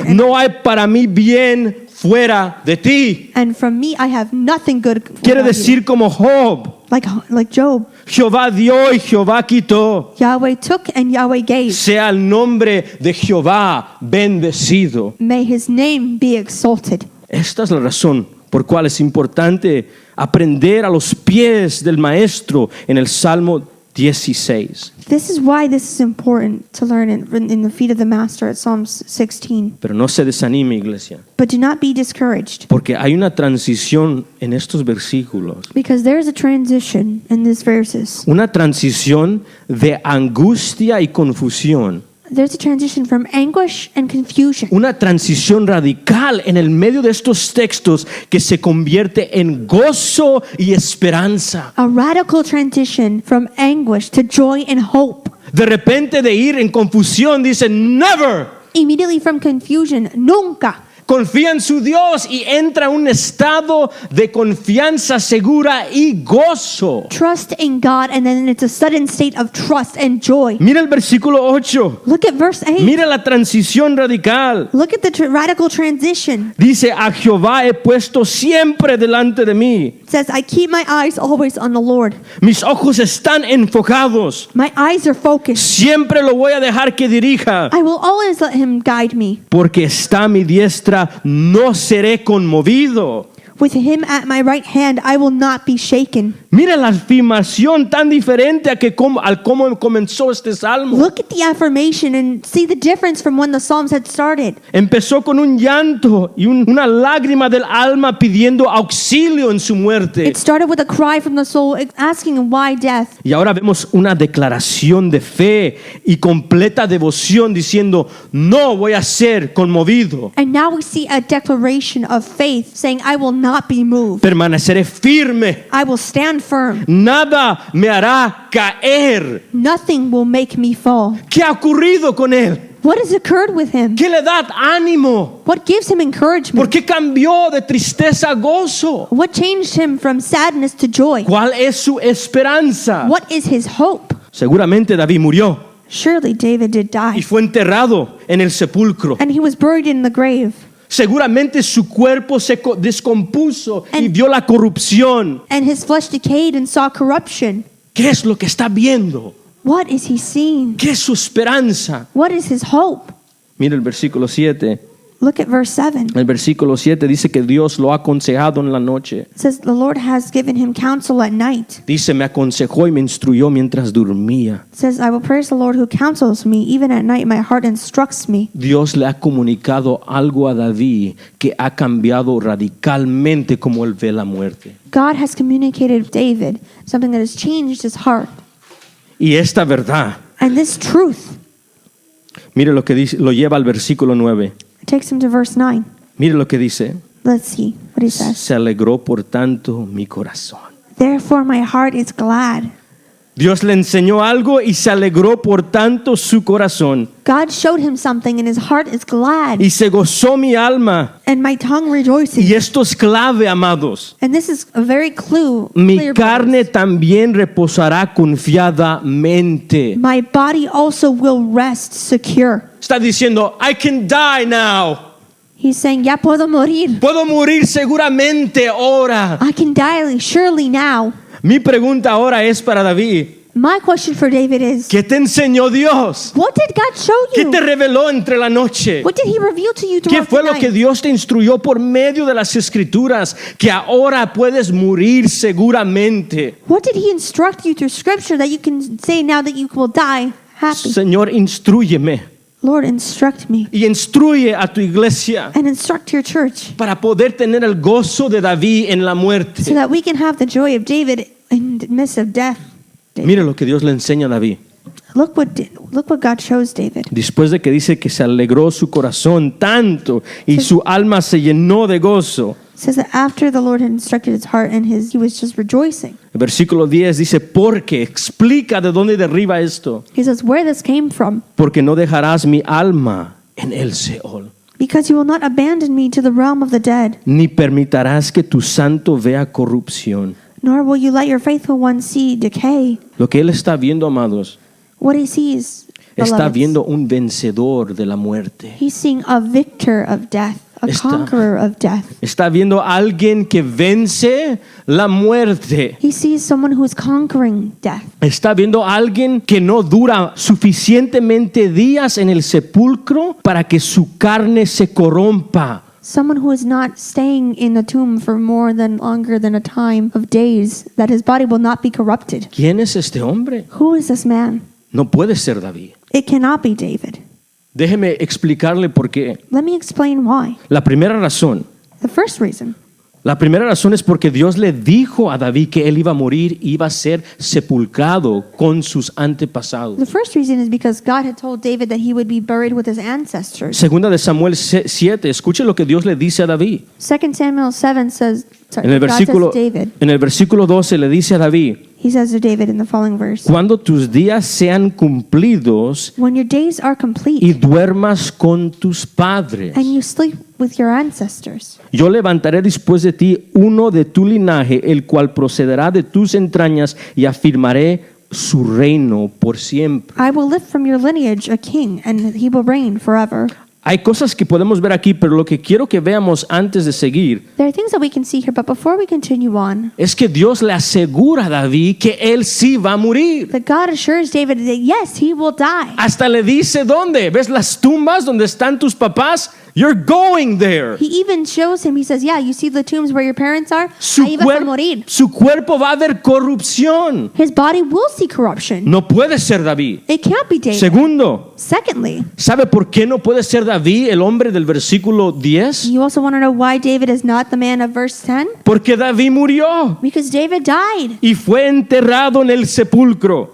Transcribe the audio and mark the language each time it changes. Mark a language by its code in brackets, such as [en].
[en] And, [es] No hay para mí bien fuera de ti. [en] and from me, I have nothing good. [es] Quiere [en] without you. [es] decir como Job, [en] Like Job, [es] Jehová dio y Jehová quitó. [en] Yahweh took and Yahweh gave. [es] Sea el nombre de Jehová bendecido. [en] May his name be exalted. [es] Esta es la razón por cual es importante aprender a los pies del maestro en el Salmo 16. [en] This is why this is important to learn in the feet of the Master at Psalms 16. [es] Pero no se desanime, iglesia, [en] But do not be discouraged, [es] porque hay una transición en estos versículos. [en] because there is a transition in these verses. [es] Una transición de angustia y confusión. [en] There's a transition from anguish and confusion. [es] Una transición radical en el medio de estos textos que se convierte en gozo y esperanza. [en] A radical transition from anguish to joy and hope. [es] De repente de ir en confusión dice never. [en] Immediately from confusion, nunca. [es] confía en su Dios y entra en un estado de confianza segura y gozo. [en] Trust in God, and then it's a sudden state of trust and joy. [es] Mira el versículo 8. [en] Look at verse 8. [es] Mira la transición radical. [en] Look at the radical transition. [es] Dice, a Jehová he puesto siempre delante de mí. [en] It says, I keep my eyes always on the Lord. [es] Mis ojos están enfocados. [en] My eyes are focused. [es] Siempre lo voy a dejar que dirija. [en] I will always let him guide me. [es] Porque está a mi diestra, no seré conmovido. [en] With him at my right hand, I will not be shaken. [es] Mira la afirmación tan diferente al cómo comenzó este salmo. [en] Look at the affirmation and see the difference from when the Psalms had started. [es] Empezó con un llanto y una lágrima del alma pidiendo auxilio en su muerte. [en] It started with a cry from the soul asking why death. [es] Y ahora vemos una declaración de fe y completa devoción diciendo, no voy a ser conmovido. [en] And now we see a declaration of faith saying, I will not be moved. [es] Permaneceré firme. [en] I will stand firm. [es] Nada me hará caer. [en] Nothing will make me fall. [es] ¿Qué ha ocurrido con él? [en] What has occurred with him? [es] ¿Qué le da ánimo? [en] What gives him encouragement? [es] ¿Por qué cambió de tristeza a gozo? [en] What changed him from sadness to joy? [es] ¿Cuál es su esperanza? [en] What is his hope? [es] Seguramente David murió [en] Surely David did [es] y [en] die, [es] fue enterrado en el sepulcro. [en] and he was buried in the grave. [es] Seguramente su cuerpo se descompuso y vio la corrupción. [en] And his flesh decayed and saw corruption. [es] ¿Qué es lo que está viendo? [en] What is he seeing? [es] ¿Qué es su esperanza? [en] What is his hope? [es] Mira el versículo 7. [en] Look at verse 7. [es] El versículo 7 dice que Dios lo ha aconsejado en la noche. [en] It says, the Lord has given him counsel at night. [es] Dice, me aconsejó y me instruyó mientras dormía. [en] It says, I will praise the Lord who counsels me. Even at night my heart instructs me. [es] Dios le ha comunicado algo a David que ha cambiado radicalmente como él ve la muerte. [en] God has communicated with David something that has changed his heart. [es] Y esta verdad, [en] And this truth, [es] mire lo que dice, lo lleva al versículo 9. [en] it takes him to verse 9. [es] Mire lo que dice. [en] Let's see what he says. [es] Se alegró por tanto mi corazón. [en] Therefore my heart is glad. [es] Dios le enseñó algo y se alegró por tanto su corazón. [en] God showed him something and his heart is glad. [es] Y se gozó mi alma. [en] And my tongue rejoices. [es] Y esto es clave, amados. [en] And this is a very clear, [es] Mi carne también reposará confiadamente. [en] my body also will rest secure. [es] Está diciendo, [en] I can die now. He's saying, [es] ya puedo morir. Puedo morir seguramente ahora. [en] I can die surely now. [es] Mi pregunta ahora es para David. [en] My question for David is, [es] ¿Qué te enseñó Dios? [en] what did God show [es] ¿Qué [en] you? [es] te reveló entre la noche? [en] What did he reveal to you [es] ¿Qué [en] throughout [es] fue [en] the [es] lo que [en] night? [es] Dios te instruyó por medio de las escrituras? Que ahora puedes morir seguramente. [en] What did he instruct you through scripture that you can say now that you will die happy? [es] Señor, instrúyeme [en] Lord, instruct me [es] y instruye a tu iglesia [en] and instruct your church [es] para poder tener el gozo de David en la [en] so [es] muerte. [en] that we can have the joy of David in the midst of death. [es] Mire lo que Dios le enseña a David. [en] Look what God shows David. [es] Después de que dice que se alegró su corazón tanto y su alma se llenó de gozo. [en] It says that after the Lord had instructed his heart and he was just rejoicing. [es] El versículo 10 dice, porque explica de dónde derriba esto. [en] He says where this came from. [es] Porque no dejarás mi alma en el Seol, [en] Because you will not abandon me to the realm of the dead, [es] ni permitirás que tu santo vea corrupción. [en] nor will you let your faithful one see decay. [es] Lo que él está viendo, amados, [en] What he sees, [es] está [en] beloveds, [es] viendo un vencedor de la muerte. [en] he's seeing a victor of death, a conqueror of death. [es] Está viendo a alguien que vence la muerte. [en] He sees someone who is conquering death. [es] Está viendo a alguien que no dura suficientemente días en el sepulcro para que su carne se corrompa. [en] Someone who is not staying in the tomb for longer than a time of days, that his body will not be corrupted. [es] ¿Quién es este hombre? [en] Who is this man? [es] No puede ser David. [en] It cannot be David. [es] Déjeme explicarle por qué. [en] Let me explain why. [es] La primera razón [en] The first reason [es] es porque Dios le dijo a David que él iba a morir, iba a ser sepulcrado con sus antepasados. [en] The first reason is because God had told David that he would be buried with his ancestors. [es] Segunda de Samuel 7, escuche lo que Dios le dice a David. [en] 2 Samuel 7 says, [es] En el [en] God says to [es] versículo, [en] David, [es] en el versículo 12 le dice a David, [en] He says to David in the following verse, [es] cuando tus días sean cumplidos [en] when your days are complete [es] y duermas con tus padres, [en] and you sleep with your ancestors, [es] yo levantaré después de ti uno de tu linaje, el cual procederá de tus entrañas, y afirmaré su reino por siempre. [en] I will lift from your lineage a king, and he will reign forever. [es] Hay cosas que podemos ver aquí, pero lo que quiero que veamos antes de seguir [en] There are things that we can see here, but before we continue on, [es] es que Dios le asegura a David que él sí va a morir. [en] that God assures David that yes, he will die. [es] Hasta le dice dónde. ¿Ves las tumbas donde están tus papás? [en] You're going there. He even shows him, he says, yeah, you see the tombs where your parents are? [es] Su, Ahí vas a morir. su cuerpo va a ver corrupción. [en] His body will see corruption. [es] No puede ser David. [en] It can't be David. [es] Segundo, [en] Secondly, [es] ¿sabe por qué no puede ser David el hombre del versículo 10? [en] you also want to know why David is not the man of verse 10? [es] Porque David murió [en] Because David died, [es] y fue enterrado en el sepulcro